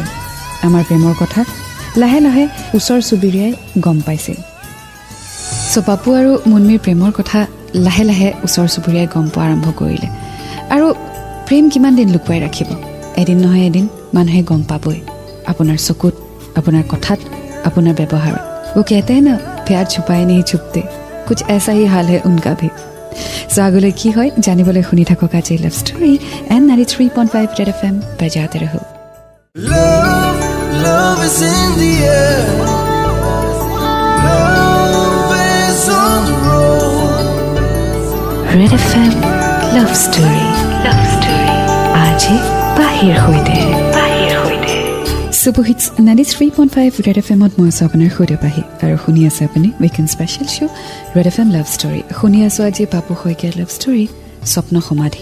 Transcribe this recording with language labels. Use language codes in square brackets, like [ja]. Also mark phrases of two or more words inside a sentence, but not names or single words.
[as] আমাৰ প্ৰেমৰ কথা লাহে লাহে ওচৰ চুবুৰীয়াই গম পাইছিল। পাপু আৰু মুন্মীৰ প্ৰেমৰ কথা লাহে লাহে ওচৰ চুবুৰীয়াই গম পোৱা আৰম্ভ কৰিলে। আৰু প্ৰেম কিমান দিন লুকুৱাই ৰাখিব? এদিন নহয় এদিন মানুহে গম পাবই। আপোনাৰ চকুত, আপোনাৰ কথাত, আপোনাৰ ব্যৱহাৰত। [hi] वो कहते हैं ना, प्यार छुपाए नहीं छुपते। कुछ ऐसा ही हाल है उनका भी। [as] আগলৈ কি হয় জানিবলৈ শুনি থাকক আজি [en] love story [as] এণ্ড 93.5 ৰেড FM বজাতে ৰহো। [en] Love, love is in the air. Love is on the road. [as] ৰেড FM লাভ ষ্টৰী আজি পাহিৰ সৈতে। [en] super hits [as] 93.5 ৰেড এফএমত মই আছোঁ আপোনাৰ সৈতে পাহি, আৰু শুনি আছে আপুনি [en] weekend special show' [as] ৰেড এফ এম লাভ ষ্টৰী। শুনি আছোঁ আজি পাপু শইকীয়াৰ [en] love story [as] স্বপ্ন সমাধি।